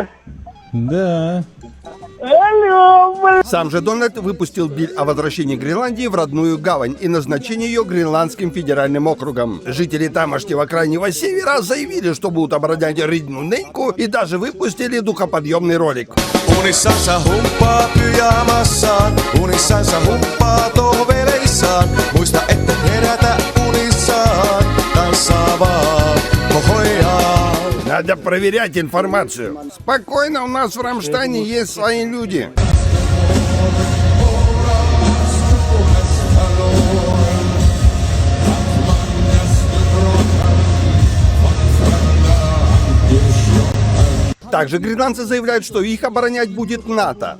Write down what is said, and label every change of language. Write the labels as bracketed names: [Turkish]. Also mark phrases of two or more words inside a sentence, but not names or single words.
[Russian] Да. Алло. Сам же Дональд выпустил биль о возвращении Гренландии в родную гавань и назначении ее Гренландским федеральным округом. Жители тамошнего крайнего севера заявили, что будут оборонять [Ukrainian] рідну неньку, [Russian] и даже выпустили духоподъемный ролик. [Finnish] Unissansa humppaa pyjamassaan, unissansa humppaa tohveleissaan. Muista ette herätä unissaan, tanssaa vaan kohojaa. [Russian] Надо проверять информацию. Спокойно, у нас в Рамштайне есть свои люди. Также гренландцы заявляют, что их оборонять будет НАТО.